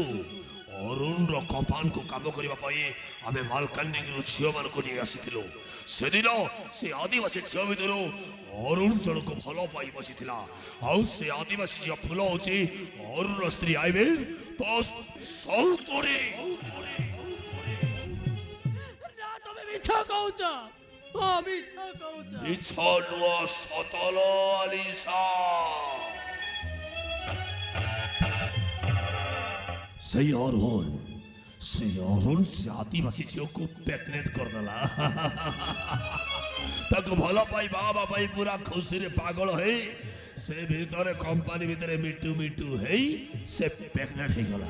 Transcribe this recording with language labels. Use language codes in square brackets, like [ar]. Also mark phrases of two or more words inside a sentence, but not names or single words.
[or] ଅରୁଣର କମ୍ପାନୀକୁ କାମ କରିବା ପାଇଁ ଆମେ ମାଲକାନଗିରିରୁ ଝିଅମାନଙ୍କୁ ନେଇ ଆସିଥିଲୁ। ସେଦିନ ସେ ଆଦିବାସୀ ଝିଅ ଭିତରୁ ଅରୁଣ ଜଣକୁ ଭଲ ପାଇ ବସିଥିଲା। ଆଉ ସେ ଆଦିବାସୀ ଝିଅ ଫୁଲ ହଉଛି ଅରୁଣର ସ୍ତ୍ରୀ। ଆଇବେ ତ ସଉତୁଣୀ। ନା ତୁମି ମିଛ কହୁଛ। ଓ ମିଛ কହୁଛ। ମିଛ ନୁହ ସତଲ ଆଲିସା। ସେଇ ଅରୁଣ ସେ ଆଦିବାସୀ ଝିଅକୁ ପ୍ରେଗନେଣ୍ଟ କରିଦେଲା। ତାକୁ ଭଲ ପାଇ ବାବା ପାଇଁ ପୁରା ଖୁସିରେ ପାଗଳ ହେଇ ସେ ଭିତରେ କମ୍ପାନୀ ଭିତରେ ମିଟୁ ମିଟୁ ହେଇ ସେ ପ୍ରେଗନେଣ୍ଟ ହେଇଗଲା।